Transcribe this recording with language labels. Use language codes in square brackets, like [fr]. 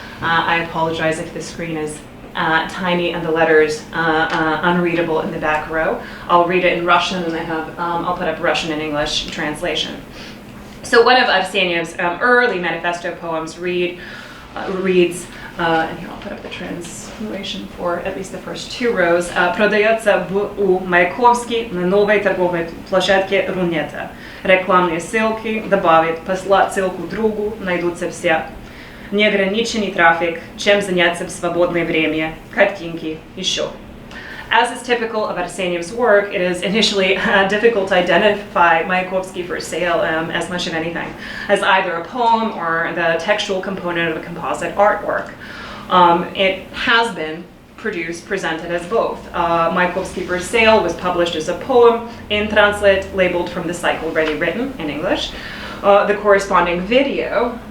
[en] I apologize if the screen is tiny and the letters unreadable in the back row. I'll read it in Russian, and I'll put up Russian and English translation. So one of Arseniev's early manifesto poems reads, and here I'll put up the translation for at least the first two rows. [ru] Продается у Mayakovsky на новой торговой площадке Рунета. Рекламные ссылки добавит, послать ссылку другу, найдутся все. Неограниченный трафик, чем заняться в свободное время, картинки, еще. [en] As is typical of Arseniev's work, it is initially difficult to identify Mayakovsky for sale as much of anything, as either a poem or the textual component of a composite artwork. It has been presented as both. Mayakovsky for Sale was published as a poem in Translit, labeled from the cycle Ready Written in English. The corresponding video